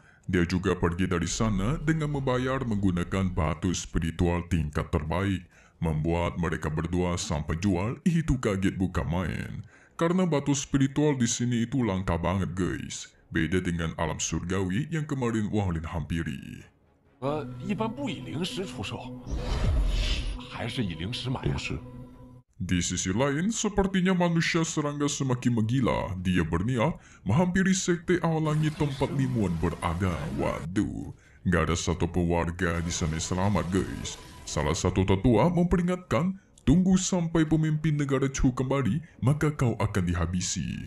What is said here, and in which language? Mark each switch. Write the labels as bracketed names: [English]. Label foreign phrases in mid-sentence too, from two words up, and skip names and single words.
[Indonesian] Dia juga pergi dari sana dengan membayar menggunakan batu spiritual tingkat terbaik. Membuat mereka berdua sang penjual itu kaget bukan main. Karena batu spiritual di sini itu langka banget guys. Beda dengan alam surgawi yang kemarin Wang Lin hampiri. [Chinese] 一般不以灵石出售，还是以灵石买。灵石。 [Indonesian] Di sisi lain, sepertinya manusia serangga semakin menggila. Dia berniat menghampiri sekte awal langit tempat limuan berada. Waduh, gak ada satupun warga di sana selamat guys. Salah satu tetua memperingatkan, tunggu sampai pemimpin negara Chu kembali, maka kau akan dihabisi.